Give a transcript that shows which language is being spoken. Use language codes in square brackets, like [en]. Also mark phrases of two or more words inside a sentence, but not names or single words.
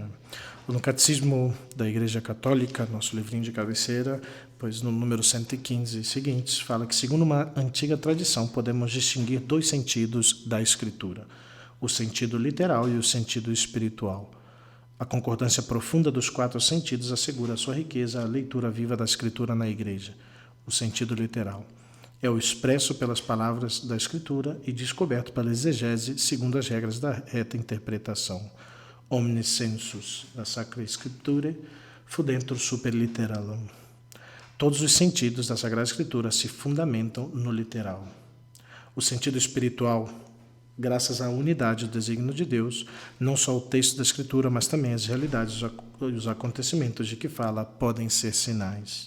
[pt] No Catecismo da Igreja Católica, nosso livrinho de cabeceira, pois no número 115 seguintes, fala que, segundo uma antiga tradição, podemos distinguir 2 sentidos da Escritura: o sentido literal e o sentido espiritual. A concordância profunda dos 4 sentidos assegura a sua riqueza à leitura viva da Escritura na Igreja. O sentido literal é o expresso pelas palavras da Escritura e descoberto pela exegese segundo as regras da reta interpretação. [la] Omnis sensus da Sacra Scripturae fudentur super literalam. [pt] Todos os sentidos da Sagrada Escritura se fundamentam no literal. O sentido espiritual, graças à unidade do desígnio de Deus, não só o texto da Escritura, mas também as realidades e os acontecimentos de que fala podem ser sinais.